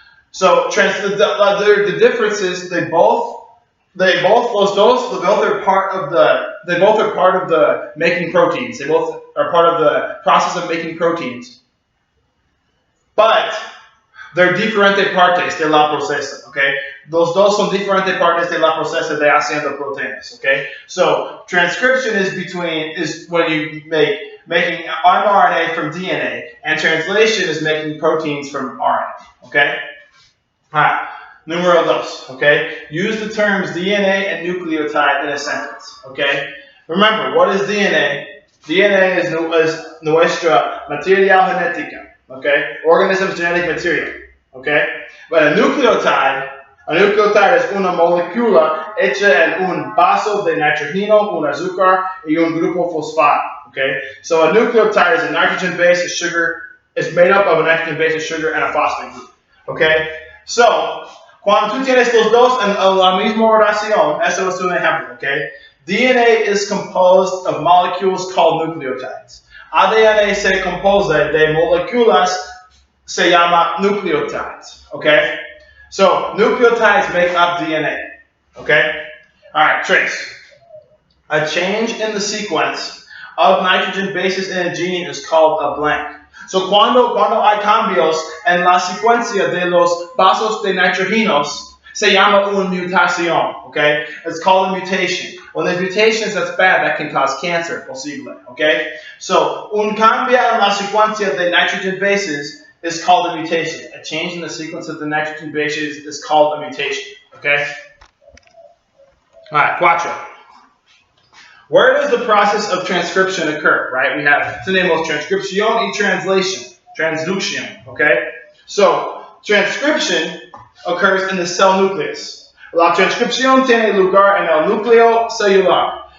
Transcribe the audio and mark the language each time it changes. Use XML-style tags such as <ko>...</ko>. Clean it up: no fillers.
<en>So the difference is they both are part of the making proteins. They both are part of the process of making proteins. But they're</en> <es>diferentes partes de la procesa, okay? Los dos son diferentes partes de la procesa de haciendo proteínas, okay?</es> <en>So transcription is when you making mRNA from DNA, and translation is making proteins from RNA, okay? Alright,</en> <es>número dos,</es> <en>okay? Use the terms DNA and nucleotide in a sentence, okay? Remember, what is DNA? DNA is</en> <es>nuestra material genética,</es> <en>okay? Organism's genetic material, okay? But a nucleotide</en> <es>es una molécula hecha en un vaso de nitrógeno, un azúcar y un grupo fosfato, okay?</es> <en>So a nucleotide is a nitrogen base, a sugar, it's made up of a nitrogen base, a sugar, and a phosphate group, okay?</en> <es>So, cuando tú tienes los dos en la misma oración, eso es un ejemplo, okay?</es> <en>DNA is composed of molecules called nucleotides.</en> <es>ADN se compone de moléculas se llama nucleotides, okay?</es> <en>So, nucleotides make up DNA, okay? Alright, trace. A change in the sequence of nitrogen bases in a gene is called a blank.</en> <es>So cuando hay cambios en la secuencia de los vasos de nitrógenos, se llama una mutación, okay?</es> <en>It's called a mutation. When there's mutations, that's bad. That can cause cancer, posible, okay? So,</en> <es>un cambio en la secuencia de</es> <en>nitrogen bases is called a mutation. A change in the sequence of the nitrogen bases is called a mutation, okay? All right, cuatro. Where does the process of transcription occur, right? We have</en> <es>tenemos transcripción</es> <en>y translation, transduction, okay? So, transcription occurs in the cell nucleus.</en> <es>La transcripción tiene lugar en el núcleo celular.</es>